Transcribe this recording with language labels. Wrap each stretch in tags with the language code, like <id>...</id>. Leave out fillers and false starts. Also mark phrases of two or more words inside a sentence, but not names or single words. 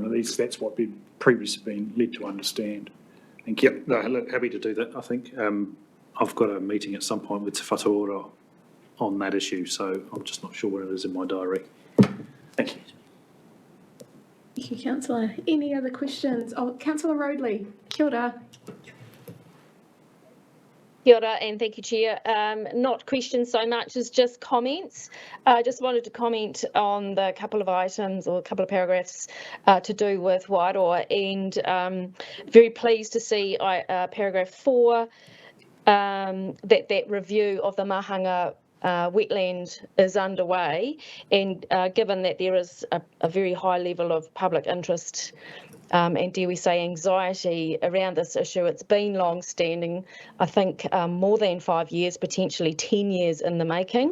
<en>At least that's what we've previously been led to understand. Thank you. Yep, no, look, happy to do that, I think. I've got a meeting at some point with Te Wharaora on that issue, so I'm just not sure where it is in my diary. Thank you. Thank you, Councillor. Any other questions? Oh, Councillor Roadley,</en> <mi>kia ora. Kia ora,</mi> <en>and thank you, Chair. Not questions so much as just comments. I just wanted to comment on the couple of items or a couple of paragraphs to do with Wairoa, and very pleased to see paragraph 4, that review of the Mahanga wetland is underway, and given that there is a very high level of public interest and dare we say anxiety around this issue, it's been long-standing, I think more than 5 years, potentially 10 years in the making.</en>